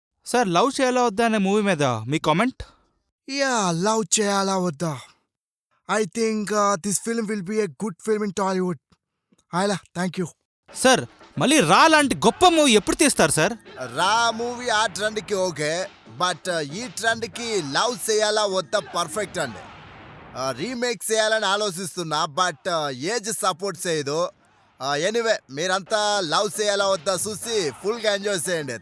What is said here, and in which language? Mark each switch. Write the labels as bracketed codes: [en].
[te] Sir love చేయాలా వద్దా అనే మూవీ మీద మీ కామెంట్? లవ్ చేయాలా వద్దా. [en] I think this film will be a good film in Tollywood. Ayla, thank you. [te] Sir మళ్ళీ రా లాంటి గొప్ప మూవీ ఎప్పుడు తీస్తారు సార్? రా మూవీ ఆ ట్రెండ్కి ఓకే, బట్ ఈ ట్రెండ్కి లవ్ చేయాలా వద్దా పర్ఫెక్ట్ అండి. రీమేక్ చేయాలని ఆలోచిస్తున్నా, బట్ ఏజ్ సపోర్ట్ చేయదు. ఎనీవే మీరంతా లవ్ చేయాలా వద్దా చూసి ఫుల్గా ఎంజాయ్ చేయండి.